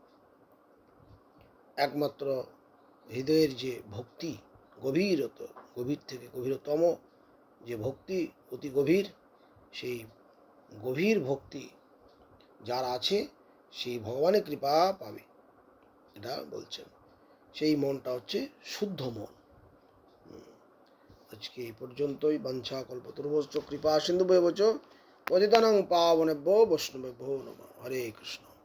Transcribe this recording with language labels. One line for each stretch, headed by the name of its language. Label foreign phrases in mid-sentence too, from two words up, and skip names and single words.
Bangla: একমাত্র হৃদয়ের যে ভক্তি, গভীর থেকে গভীরতম যে ভক্তি, অতি গভীর, সেই গভীর ভক্তি যার আছে, সেই ভগবানের কৃপা পাবে, এটা বলছেন। সেই মনটা হচ্ছে শুদ্ধ মন। আজকে এই পর্যন্তই।
Sanskrit: বাঞ্ছা কল্পতরুভ্যশ্চ কৃপা সিন্ধুভ্যেব চ পতিতানাং পাবনেভ্যো বৈষ্ণবেভ্যো নমঃ। হরে কৃষ্ণ।